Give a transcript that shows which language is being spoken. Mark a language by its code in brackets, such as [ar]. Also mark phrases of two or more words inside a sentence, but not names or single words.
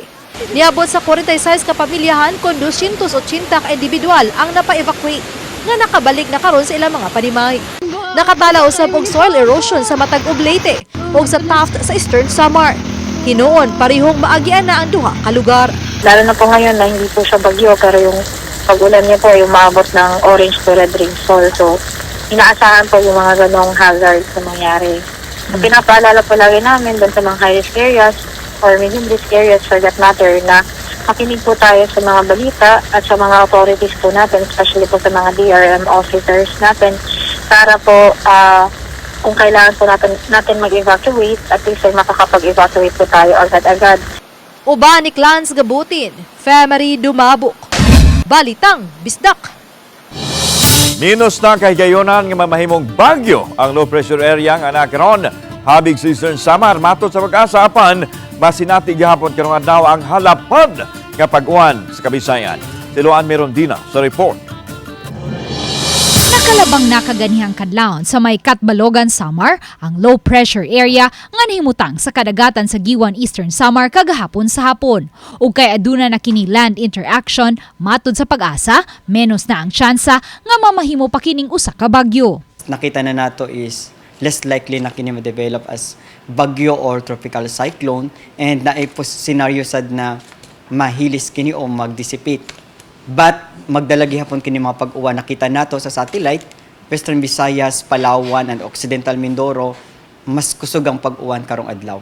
[ceb] Niabot sa 46 ka pamilyahan kon 280 ka individual ang napa-evacuate nga nakabalik na karon sa ilang mga panimay. Nakatala usab og soil erosion sa Matagob, Leyte ug sa Taft sa Eastern Samar. Hinuon parehong maagian na ang duha ka lugar. [tl] Lalo na po ngayon na hindi po siya bagyo pero yung pag-ulan niya po ay umabot ng [en] orange to red rainfall. [tl] So inaasahan po yung mga ganong hazards na mangyari. So, pinapaalala po lagi namin doon sa mga [en] high-risk areas or medium-risk areas for that matter [tl] na makinig po tayo sa mga balita at sa mga authorities po natin, especially po sa mga DRM officers natin para po kung kailangan po natin mag-evacuate, [en] at least [tl] ay makakapag-evacuate po tayo agad-agad. [ceb] Uba ni Clans Gabutin, Femari Dumabok. Balitang Bisdak. Minus na kahigayonan nga mamahimong bagyo ang low pressure area nga nakaron habig sa Eastern Samar. Matod sa pag-asa apan masinati gihapon karong adlaw ang halapad nga pag-uwan sa Kabisayan. Siloan Merondina sa report. Nakalabang nakaganihang kadlawon sa may Katbalogan, Samar, ang low pressure area nga nahimutang sa kadagatan sa Giwan, Eastern Samar kagahapon sa hapon. Ug kay aduna na kini [en] land interaction, [ceb] matod sa pag-asa, menos na ang tsansa nga mamahimo pa kining usa ka bagyo. Nakita na nato is [en] less likely [ceb] na kini ma-develop as bagyo [en] or tropical cyclone, [ceb] and naay scenario sad na mahilis kini o mag-dissipate. But magdalagi hapon kini mga pag-uwan. Nakita nato sa satellite, Western Visayas, Palawan, and Occidental Mindoro, mas kusog ang pag-uwan karong adlaw.